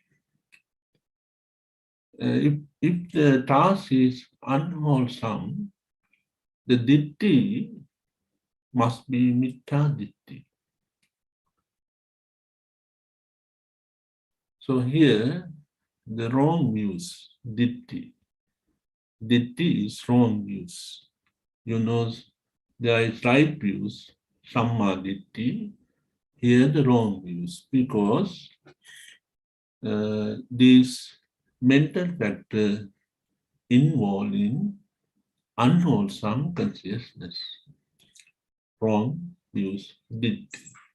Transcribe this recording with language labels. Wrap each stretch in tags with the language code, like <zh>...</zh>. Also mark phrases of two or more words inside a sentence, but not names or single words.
<en>If the task is unwholesome, the ditti must be</en> <pi>mitta ditti.</pi> <en>So here, the wrong views, ditti. Ditti is wrong views. You know, there is right views,</en> <pi>samma ditti.</pi> <en>Here the wrong views, because these mental factors involved in unwholesome consciousness. Wrong views, ditti.</en>